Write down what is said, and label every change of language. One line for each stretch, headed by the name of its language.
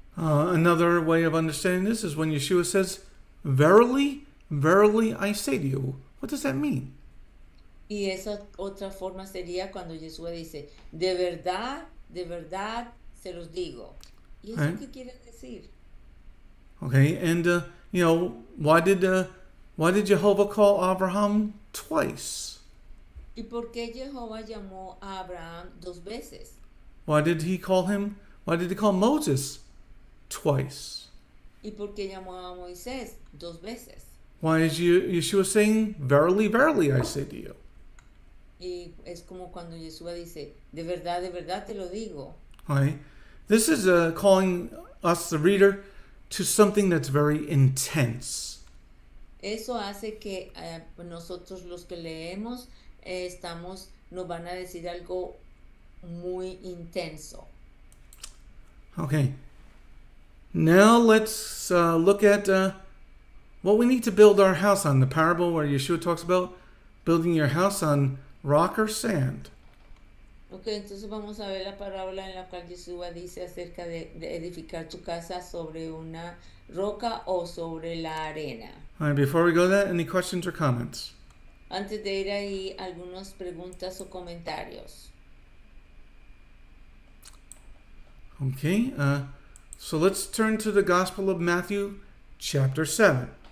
English: Another way of understanding this is when Yeshua says, "Verily, verily, I say to you." What does that mean?
Spanish: Y esa otra forma sería cuando Yeshua dice, de verdad se los digo. ¿Y eso
English: Right.
Spanish: qué quiere decir?
English: Okay, and why did Jehovah call Abraham twice?
Spanish: ¿Y por qué Jehová llamó a Abraham 2 veces?
English: Why did he call Moses twice?
Spanish: ¿Y por qué llamó a Moisés 2 veces?
English: Why is Yeshua saying, "Verily, verily, I say to you"?
Spanish: Y es como cuando Yeshua dice, de verdad te lo digo.
English: Right? This is calling us, the reader, to something that's very intense.
Spanish: Eso hace que nosotros los que leemos nos van a decir algo muy intenso.
English: Okay. Now let's look at what we need to build our house on. The parable where Yeshua talks about building your house on rock or sand.
Spanish: Ok, entonces vamos a ver la parábola en la cual Yeshua dice acerca de edificar tu casa sobre una roca o sobre la arena.
English: All right, before we go to that, any questions or comments?
Spanish: Antes de ir ahí, algunas preguntas o comentarios.
English: Okay, so let's turn to the Gospel of Matthew, chapter 7.